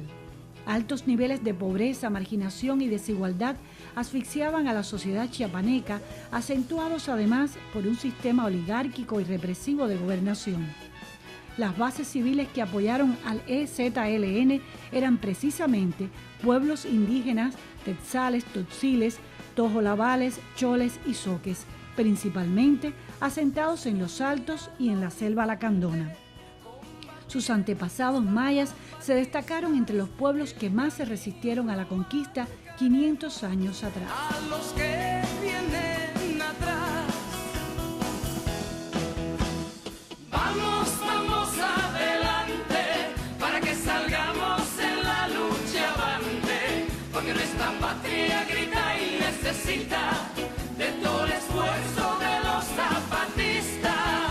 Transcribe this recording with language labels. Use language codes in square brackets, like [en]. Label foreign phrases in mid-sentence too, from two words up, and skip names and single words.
[es] Altos niveles de pobreza, marginación y desigualdad asfixiaban a la sociedad chiapaneca, acentuados además por un sistema oligárquico y represivo de gobernación. Las bases civiles que apoyaron al EZLN eran precisamente pueblos indígenas, tetzales, totziles, tojolabales, choles y zoques, principalmente asentados en los Altos y en la selva lacandona. Sus antepasados mayas se destacaron entre los pueblos que más se resistieron a la conquista 500 años atrás. A los que vienen atrás, vamos, vamos adelante, para que salgamos en la lucha avante, porque nuestra patria grita y necesita de todo el esfuerzo de los zapatistas.